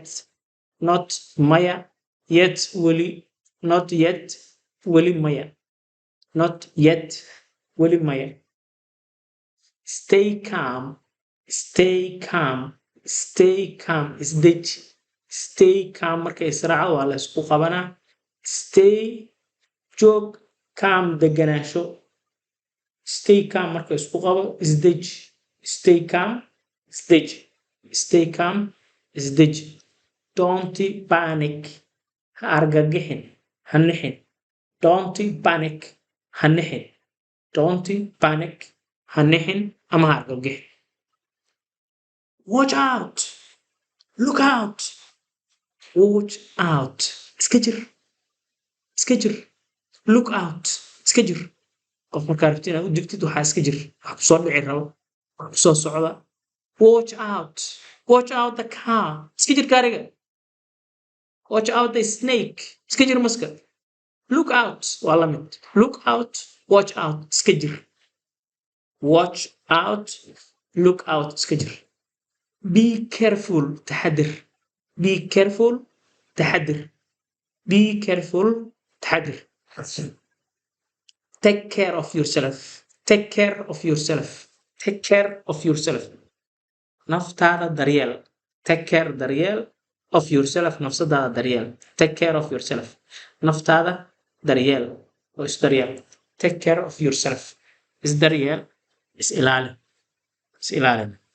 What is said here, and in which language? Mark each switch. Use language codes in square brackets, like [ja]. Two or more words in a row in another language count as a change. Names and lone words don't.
[en] Not maya. Yet weli. Not yet. [so] Weli maya. [en] Not yet. [so] Weli maya. [en] Stay calm. Stay calm. Stay calm. Isdeji. Stay calm [so] marka israaca waa la isku qabanaa. [en] Stay joog. Calm deganaansho. Stay calm [so] marka isku qabo. Isdeji. [en] Stay calm. Isdeji. Stay calm. Isdeji. Don't panic. [so] Ha argagixin. Ha nixin. [en] Don't panic. [so] Ha nixin. [en] Don't panic. [so] Ha nixin ama ha argagixin. [en] Watch out. Look out. Watch out. [so] Iska jir. Iska jir. Look out. Iska jir. qof markaa rabtid inaad u digtid waxaa iska jir. wax ku soo dhici rabo. wax ku soo socda. [en] Watch out. Watch out the car. [so] Iska jir gaariga. [en] Watch out the snake. [so] Iska jir maska. [en] Look out. [so] waa la mid. [en] Look out. Watch out. [so] Iska jir. [en] Watch out. Look out. [so] Iska jir. [en] Be careful. taxadir. Be careful. [so] taxadir. [en] Be careful. [so] taxadir. [en] Take care of yourself. Take care of yourself. Take care of yourself. [so] Naftaada daryeel. [en] Take care daryeel of yourself. [so] Nafsadaada daryeel. [en] Take care of yourself. [so] Naftaada daryeel. oo is daryeel. [en] Take care of yourself. [so] Is daryeel. Is ilaali. Is ilaalin.